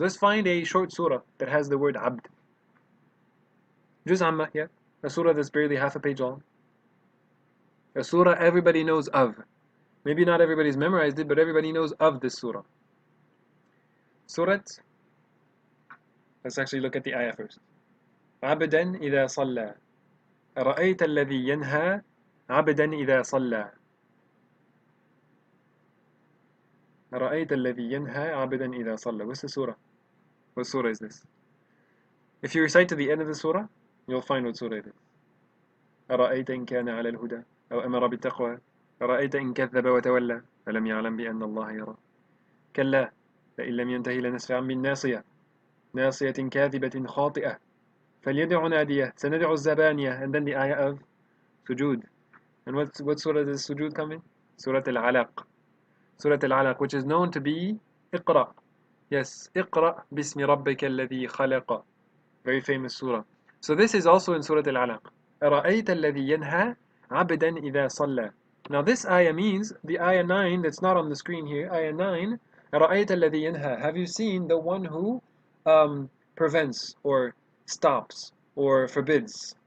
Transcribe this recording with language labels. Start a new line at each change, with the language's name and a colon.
English: Let's find a short surah that has the word Abd. Juz Amma, yeah. A surah that's barely half a page long. A surah everybody knows of. Maybe not everybody's memorized it, but everybody knows of this surah. Surat. Let's actually look at the ayah first.
Arabic: عبدا إذا صلى أرأيت الذي ينهى عبدا إذا صلى أرأيت الذي ينهى عبدا إذا صلى.
English: What's the surah? What surah is this? If you recite to the end of the surah, you'll find what surah it is.
Arabic: أرأيت إن كان على الهدى أو أمر بالتقوى أرأيت إن كذب وتولى فلم يعلم بأن الله يرى كلا فإن لم ينتهي لنسفعا بالناصية ناصية كاذبة خاطئة فليدع نادية سندع الزبانية.
English: And then the ayah of sujood. And what surah does sujood come in? Surah Al-Alaq. Surah Al-Alaq, which is known to be Iqra.
Arabic: Yes, اقرأ باسم ربك الذي خلق.
English: Very famous surah. So this is also in Surah Al-Alaq.
Arabic: أرأيت الذي ينهى عبدا إذا صلى.
English: Now this ayah means the ayah 9 that's not on the screen here.
Arabic: Ayah 9. أرأيت الذي ينهى.
English: Have you seen the one who prevents or stops or forbids?